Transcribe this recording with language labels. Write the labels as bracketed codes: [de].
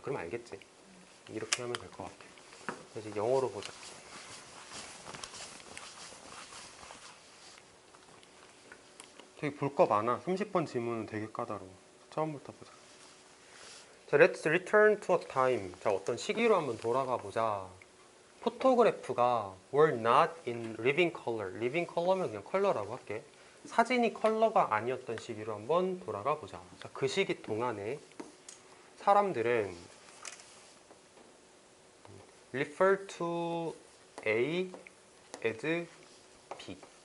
[ko] 그럼 알겠지. 이렇게 하면 될 것 같아. 그래서 영어로 보자. 되게 볼 거 많아. 30번 질문은 되게 까다로워. 처음부터 보자. 자, [en] let's return to a time. [ko] 자, 어떤 시기로 한번 돌아가 보자. [en] 포토그래프가 were not in living color. [ko] living color면 그냥 컬러라고 할게. 사진이 컬러가 아니었던 시기로 한번 돌아가 보자. 자, 그 시기 동안에 사람들은 [en] refer to A as B.